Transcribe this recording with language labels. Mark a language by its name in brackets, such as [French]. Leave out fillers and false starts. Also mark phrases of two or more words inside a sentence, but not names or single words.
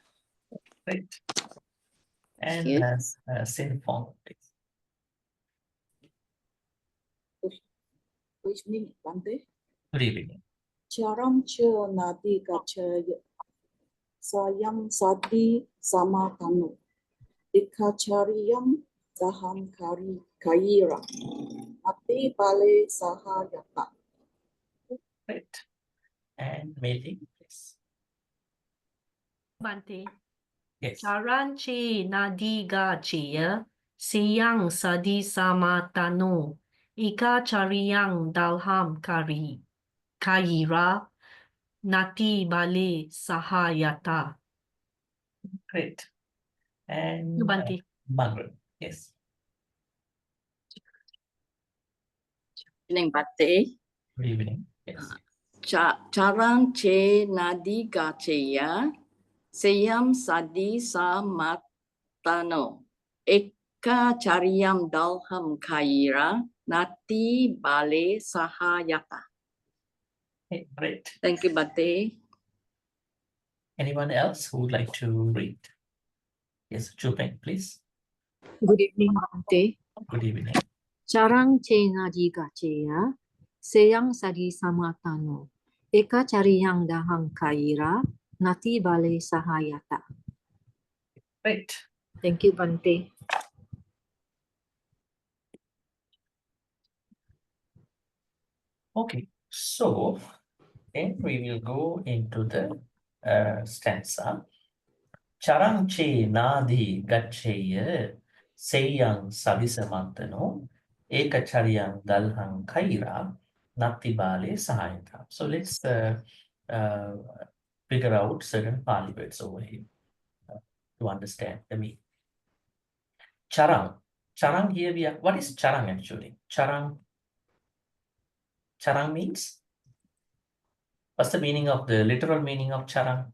[English] Great. Thank And you. Sinfong, please. Good evening, Bhante. Good evening. [Pali] Charam cha nadi gachaya sayam sadi samatano ikachariyam daham kaira nati bale sahayata. [English] Great. And Meli, please. Bhante. Yes. [Pali] Charanche nadiga cheya seyang sadi samatano. Ika chariyang dalham kayira nati bale sahayata. [English] Great. And Bhante. Margaret, yes. Evening, Bhante. Good evening. Yes. [Pali] Charang che nadi gacheya, seyam sadi sa matano, eka chariyam dalham kaira, nati bale sahayata. [English] Okay, great. Thank you, Bhante. Anyone else who would like to read? Yes, Chupeng, please. Good evening, Bhante. Good evening. [Pali] Charang che ngadi gacheya, seyang sadi samatano, eka chariyang dahang kaira, nati bale sahayata. [English] Great. Thank you, Bhante. Okay, so then we will go into the stanza. [Pali] Charang che nadi gacheya seyang savisamantano ekacharyang dalhang kaira nati bale sahayata. [English] So let's figure out certain Pali words over here to understand the meaning. Charang. Charang here we are. What is charang actually? Charang means? What's the meaning of the literal meaning of charang?